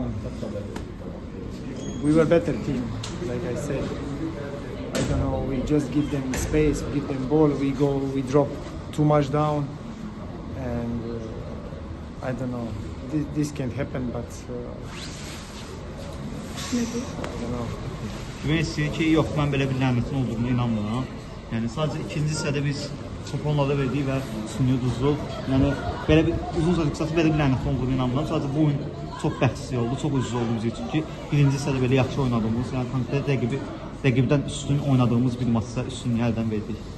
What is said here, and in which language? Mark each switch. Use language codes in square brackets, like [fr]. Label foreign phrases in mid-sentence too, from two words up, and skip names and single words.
[en] We were better team, like I said. I don't know, we just give them space, give them ball, we drop too much down, and I don't know, this can happen, but I don't know. [az] Demək istəyir ki, yox, mən belə bir lənətin olduğunu inanmıram. Yəni sadəcə ikinci hissədə biz topu onlara verdik və üstünlüyü uduzduq. Yəni belə bir uzun sözü qısası belə bir lənətin olduğunu inanmıram. Sadəcə bu oyun çox bəxtsiz oldu, çox ucuz oldu bizim üçün ki, birinci hissədə belə yaxşı oynadığımız, yəni konkret rəqibdən üstün oynadığımız bir maçda üstünlüyü əldən verdik.